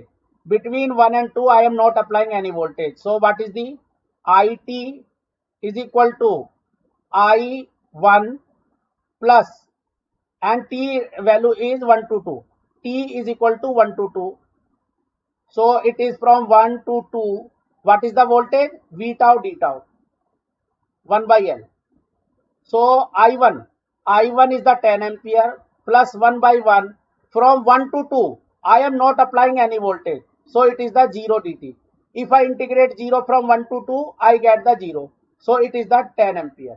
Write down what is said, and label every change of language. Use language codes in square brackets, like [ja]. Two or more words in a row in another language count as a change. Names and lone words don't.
[en] Between 1 and 2, I am not applying any voltage. So what is the IT is equal to I1 plus, and T value is 1 to 2. T is equal to 1 to 2. So it is from 1 to 2. What is the voltage? V tau d tau. 1 by L. So I1 is the 10 ampere plus 1 by 1. From 1 to 2, I am not applying any voltage. So it is the 0 dt. If I integrate 0 from 1 to 2, I get the 0. So it is the 10 ampere.